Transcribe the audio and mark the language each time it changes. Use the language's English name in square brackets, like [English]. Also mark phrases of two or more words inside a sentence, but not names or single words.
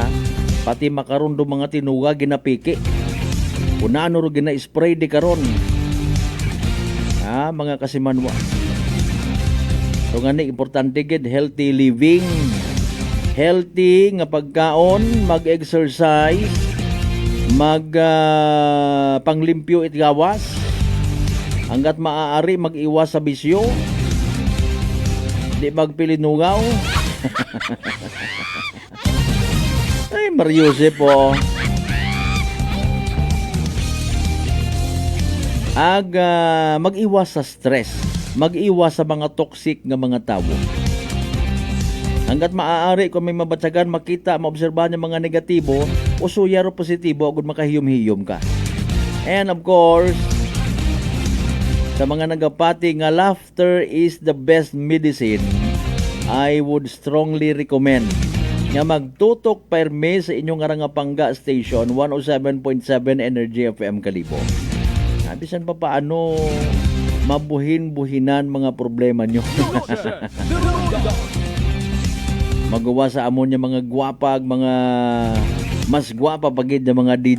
[Aklanon] Pati makaron do mga tinuga ginapiki. Kunano ro gina-spray di karon. Mga kasimanwa. So ngani importante gid healthy living. Healthy nga pagkaon, mag-exercise, panglimpyo it gawas. [Filipino] Hanggat maaari mag-iwas sa bisyo. [Aklanon] Di magpilinugaw. Ay, Mariusip po. [Filipino] mag-iwas sa stress, mag-iwas sa mga toxic nga mga tawo. Hanggat maaari kung may mabatsagan, makita, maobserbahan yung mga negatibo, [Aklanon] usuya ro positibo agud makahiyom-hiyom ka. [English] And of course, [Aklanon] sa mga nagapati nga [English] laughter is the best medicine, I would strongly recommend [Aklanon] nga magtutok perme sa inyong Arangapanga Station 107.7 Energy FM Kalibo. Bisan pa paano mabuhin-buhinan mga problema nyo. Magawa sa amon yung mga gwapag, mga mas gwapa pagid na mga DJ.